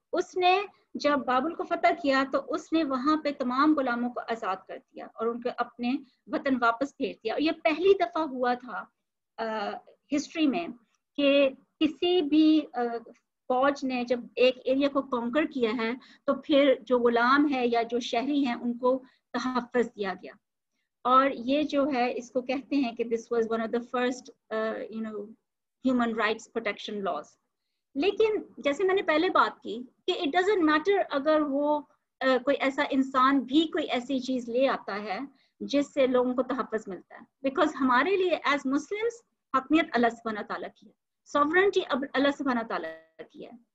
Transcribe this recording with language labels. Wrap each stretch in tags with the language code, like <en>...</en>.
<ur>اس نے جب بابل کو فتح کیا تو اس نے وہاں پہ تمام غلاموں کو آزاد کر دیا اور ان کو اپنے وطن واپس بھیج دیا. اور یہ پہلی دفعہ ہوا تھا ہسٹری میں کہ کسی بھی فوج نے جب ایک ایریا کو کانکر کیا ہے تو پھر جو غلام ہے یا جو شہری ہیں ان کو تحفظ دیا گیا. اور یہ جو ہے اس کو کہتے ہیں کہ</ur> <en>this was one of the first human rights protection laws.</en> <ur>لیکن جیسے میں نے پہلے بات کی کہ</ur> <en>it doesn't matter</en> <ur>اگر وہ کوئی ایسا انسان بھی کوئی ایسی چیز لے آتا ہے جس سے لوگوں کو تحفظ ملتا ہے، بیکاز ہمارے لیے ایز مسلمس حکمیت اللہ سبحانہ تعالیٰ کی ہے، سوورنٹی اللہ سبحانہ تعالیٰ کی ہے.</ur>